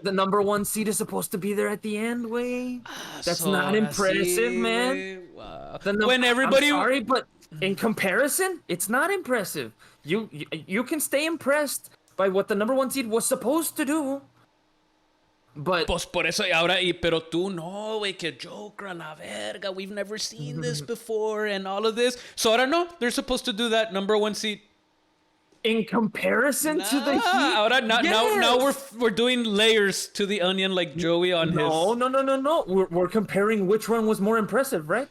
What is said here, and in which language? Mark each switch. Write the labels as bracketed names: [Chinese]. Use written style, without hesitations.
[English] The number one seed is supposed to be there at the end, way. That's not impressive, man. Wow. When everybody... I'm sorry, but in comparison, it's not impressive. You can stay impressed by what the number one seed was supposed to do. But [Spanish] pues por eso pero tú no, güey, que Joker a la verga. [English] We've never seen this before and all of this. So I don't know. They're supposed to do that number one seed. In comparison to the Heat? Now we're doing layers to the onion like Joey on his... No. We're comparing which one was more impressive, right?